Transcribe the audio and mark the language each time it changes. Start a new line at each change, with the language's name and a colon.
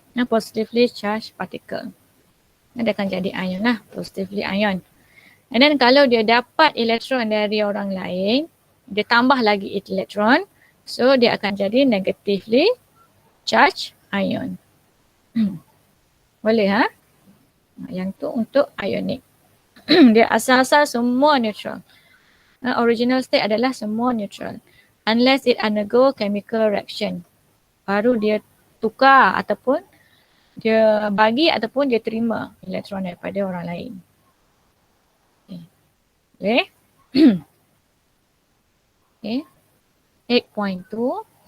English: Positively charged particle.
Malay: Dia akan jadi ion lah.
English: Positively ion.
Malay: And then kalau dia dapat elektron dari orang lain, dia tambah lagi elektron. So dia akan jadi negatively charged ion. Boleh ha? Yang tu untuk ionic. Dia asal-asal semua neutral. Original state adalah semua neutral.
English: Unless it undergo chemical reaction.
Malay: Baru dia tukar ataupun dia bagi ataupun dia terima elektron daripada orang lain.
English: Okay. Okay. 8.2.